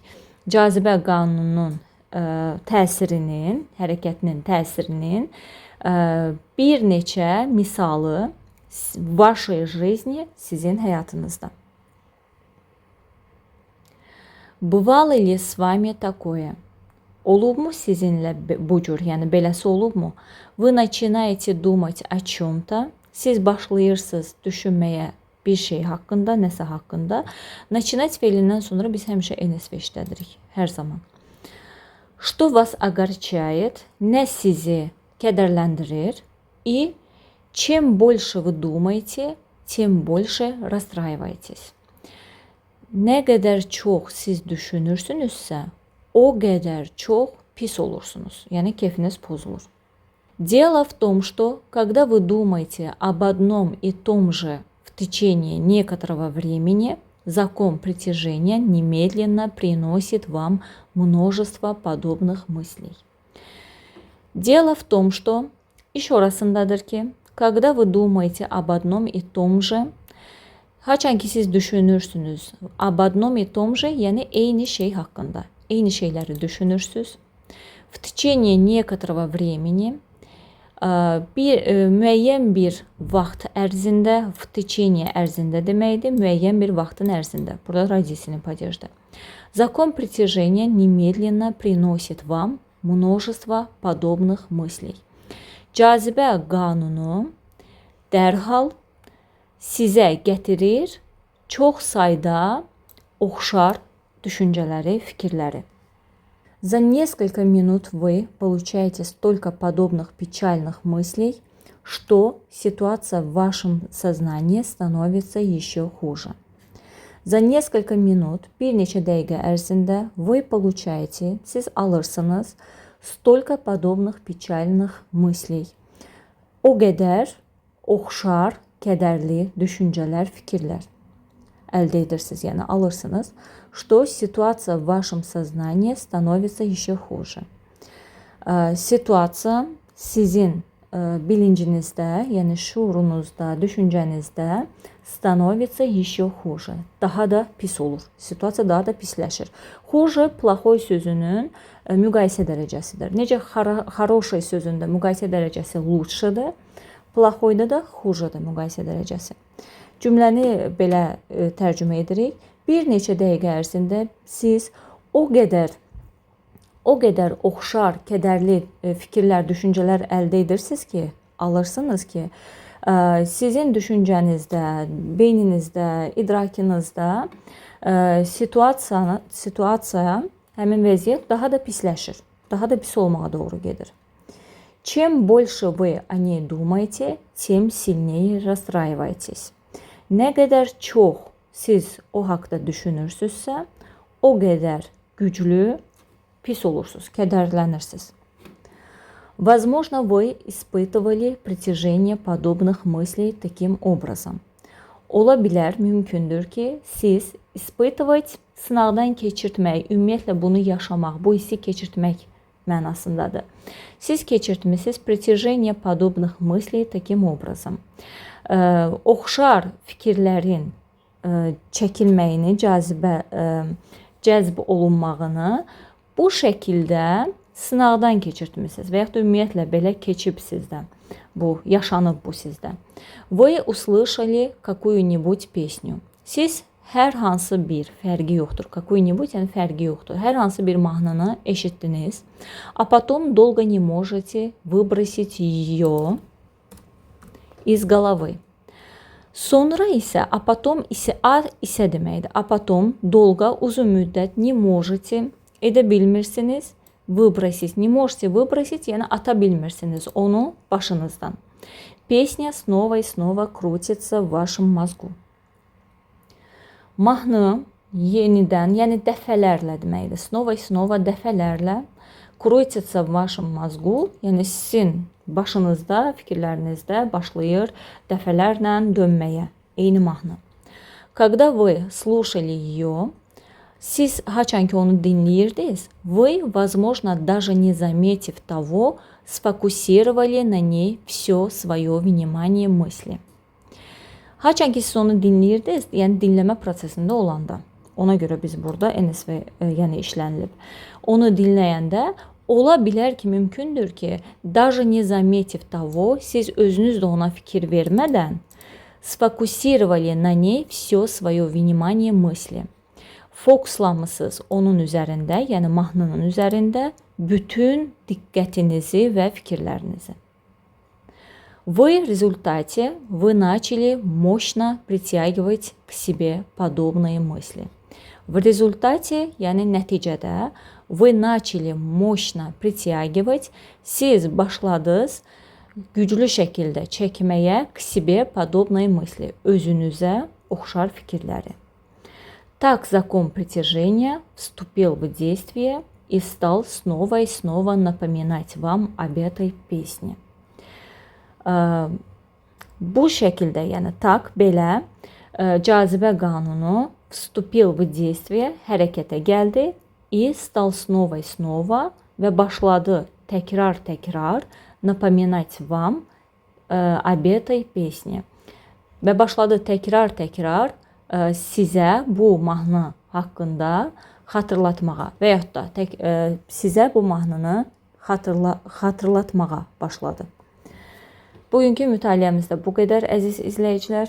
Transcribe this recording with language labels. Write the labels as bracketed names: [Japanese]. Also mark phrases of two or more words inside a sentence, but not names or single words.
[Azerbaijani] Cazibə qanununun təsirinin, hərəkətinin təsirinin bir neçə misalı [Russian] вашей жизни, [Azerbaijani] sizin həyatınızda. [Russian] Bывало ли с вами такое? [Azerbaijani] Olubmu sizinlə bu cür, yəni beləsi olubmu? [Russian] Вы начинаете думать о чем-то. [Azerbaijani] Siz başlayırsınız düşünməyə bir şey haqqında, nəsə haqqında. Начинать feilindən sonra biz həmişə NSV işlədirik, hər zaman. [Russian] Что вас огорчает? [Azerbaijani] Nə sizi kədərləndirir? [Russian] И чем больше вы думаете, тем больше расстраиваетесь. [Azerbaijani] Nə qədər çox siz düşünürsünüzsə, o qədər çox pis olursunuz. Yəni keyfiniz pozulur. [Russian] Дело в том, что когда вы думаете об одном и том же в течение некоторого времени, закон притяжения немедленно приносит вам множество подобных мыслей. Дело в том, что, еще [Azerbaijani] rasındadır ki, [Russian] когда вы думаете об одном и том же, [Azerbaijani] haçan ki siz düşünürsünüz, [Russian] об одном и том же, [Azerbaijani] yəni eyni şey haqqında, eyni şeyləri düşünürsünüz. [Russian] В течение некоторого времени, [Azerbaijani] müəyyən bir vaxt ərzində, [Russian] в течение [Azerbaijani] ərzində deməkdir, müəyyən bir vaxtın ərzində. Burada [Russian] родительный падежdir. Закон притяжения немедленно приносит вам множество подобных мыслей. [Azerbaijani] Cazibə qanunu dərhal sizə gətirir çox sayda oxşar düşüncələri, fikirləri. [Russian] За несколько минут вы получаете столько подобных печальных мыслей, что ситуация в вашем сознании становится еще хуже. За несколько минут, [Azerbaijani] bir neçə dəqiqə ərzində [Russian] вы получаете, [Azerbaijani] siz alırsınız [Russian] столько подобных печальных мыслей. [Azerbaijani] O qədər oxşar, kədərli düşüncələr, fikirlər əldə edirsiniz, yəni alırsınız, [Russian] что ситуация в вашем сознании становится еще хуже. [Azerbaijani] Situasiya sizin bilincinizdə, yəni şuurunuzda, düşüncənizdə [Russian] становится еще хуже. [Azerbaijani] Daha da pis olur. Situasiya daha da pisləşir. [Russian] Хуже, плохой [Azerbaijani] sözünün müqayisə dərəcəsidir. Necə хороший sözündə müqayisə dərəcəsi лучшedir, плохойda da хужedir müqayisə dərəcəsi. Cümləni belə tərcümə edirik. Bir neçə dəqiqə ərzində siz o qədər oxşar, kədərli fikirlər, düşüncələr əldə edirsiniz ki, alırsınız ki, sizin düşüncənizdə, beyninizdə, idrakınızda situasiya, həmin vəziyyət daha da pisləşir, daha da pis olmağa doğru gedir. [Russian] Чем больше вы о ней думаете, тем сильнее расстраиваетесь. [Azerbaijani] Nə qədər çox siz o haqda düşünürsünüzsə, o qədər güclü, pis olursunuz, kədərlənirsiniz. [Russian] Возможно, вы испытывали притяжение подобных мыслей таким образом. [Azerbaijani] Ola bilər, mümkündür ki, siz испытывать, sınaqdan keçirtmək, ümumiyyətlə bunu yaşamaq, bu hissi keçirtmək mənasındadır. Siz keçirtmisiniz [Russian] притяжение подобных мыслей таким образом. [Azerbaijani] Oxşar fikirlərin çəkilməyini, cəzb olunmağını bu şəkildə sınaqdan keçirtmisiniz və yaxud da ümumiyyətlə belə keçib sizdə. Bu, yaşanıb bu sizdə. [Russian] Вы услышали какую-нибудь песню. [Azerbaijani] Siz hər hansı bir, fərqi yoxdur, [Russian] какую-нибудь, [Azerbaijani] yəni fərqi yoxdur. Hər hansı bir mahnını eşitdiniz. [Russian] А потом долго не можете выбросить ее из головы. [Azerbaijani] Sonra isə, [Russian] а потом [Azerbaijani] isə deməkdir. [Russian] А потом, долго, [Azerbaijani] uzun müddət, [Russian] не можете, [Azerbaijani] edə bilmirsiniz, [Russian] выбросить. Не можете выбросить, [Azerbaijani] yəni ata bilmirsiniz onu başınızdan. [Russian] Песня снова и снова крутится в вашем mozgu. [Azerbaijani] Mahnı yenidən, yəni dəfələrlə deməkdir. [Russian] Снова и снова [Azerbaijani] dəfələrlə [Russian] крутится в вашем mozgu, [Azerbaijani] yəni sizin başınızda, fikirlərinizdə başlayır dəfələrlə dönməyə. Eyni mahnı. [Russian] Когда вы слушали ее, [Azerbaijani] siz haçan ki onu dinləyirdiniz, [Russian] вы, возможно, даже не заметив того, сфокусировали на ней все свое внимание мысли. [Azerbaijani] Haçan ki siz onu dinləyirdiniz, yəni dinləmə prosesində olanda, ona görə biz burada NSV yəni işlənilib. Onu dinləyəndə ola bilər ki, mümkündür ki, [Russian] даже не заметив того, [Azerbaijani] siz özünüz də ona fikir vermədən [Russian] сфокусировали на ней все свое внимание мысли. [Azerbaijani] Fokuslanmısınız onun üzərində, yəni mahnının üzərində bütün diqqətinizi və fikirlərinizi. [Russian] В результате вы начали мощно притягивать к себе подобные мысли. В результате, [Azerbaijani] yəni nəticədə, [Russian] вы начали мощно притягивать, [Azerbaijani] siz başladınız güclü şəkildə çəkməyə [Russian] к себе подобные мысли, [Azerbaijani] özünüzə oxşar fikirləri. [Russian] Так закон притяжения вступил в действие и стал снова и снова напоминать вам об этой песне. [Azerbaijani] Bu şəkildə, yəni tak, belə cazibə qanunu [Russian] вступил в действие, [Azerbaijani] hərəkətə gəldi, [Russian] и стал снова и снова [Azerbaijani] və başladı təkrar [Russian] напоминать вам об этой pесне. [Azerbaijani] Və başladı təkrar sizə bu mahnı haqqında xatırlatmağa və yaxud da sizə bu mahnını xatırlatmağa başladı. Bugünkü mütaliəmizdə bu qədər, əziz izləyicilər.